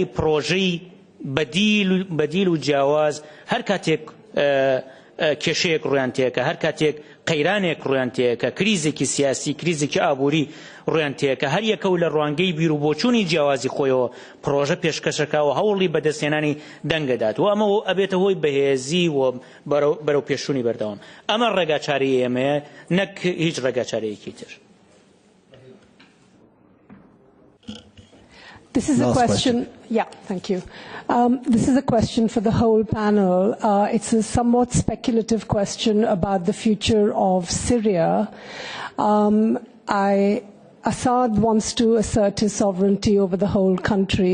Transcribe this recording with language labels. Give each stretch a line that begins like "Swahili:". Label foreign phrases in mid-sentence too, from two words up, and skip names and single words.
Central Kurdish: پرۆژەی بەدیل و جیاواز هەر کاتێک کێشەیەک ڕویان تێکە هەر کاتێک قەیرانێک ڕویان تێکە کریزێکی سیاسی کریزێکی ئابووری ڕویان تێکە هەر یەکەو لە ڕوانگەی بیر و بۆچوونی جیاوازی خۆیەوە پرۆژە پێشکەشەکەوە هەوڵی بەدەستێنانی دەنگەدات و ئەمە ئەبێتە هۆی بەهێزی و بەرەو پێشوونی بەردەوام ئەمە ڕێگاچاری ئێمەیە نەک هیچ ڕێگاچارەیەکی تر.
English: This is a question. Yeah, thank you. This is a question for the whole panel. It's a somewhat speculative question about the future of Syria. Assad wants to assert his sovereignty over the whole country.